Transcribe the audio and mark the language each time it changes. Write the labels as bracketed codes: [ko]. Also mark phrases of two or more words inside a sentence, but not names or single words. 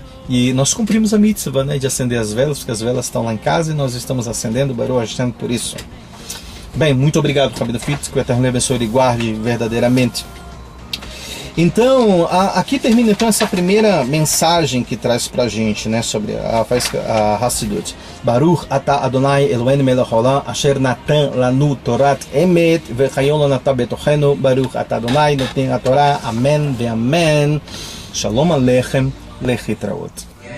[pt] E nós cumprimos a mitzvah, né, de acender as velas, porque as velas estão lá em casa e nós estamos acendendo, [he] ברוך השם, [pt] por isso. Bem, muito obrigado, Rabino Fitz, que o Eterno abençoe e guarde verdadeiramente. Então, aqui termina então essa primeira mensagem que traz pra gente, né, sobre a Hassidut. [he] ברוך אתה אדוני אלוהינו מלך העולם אשר נתן לנו תורת אמת וחיי עולם נטע בתוכנו. ברוך אתה אדוני נותן התורה. אמן ואמן. שלום עליכם, להתראות.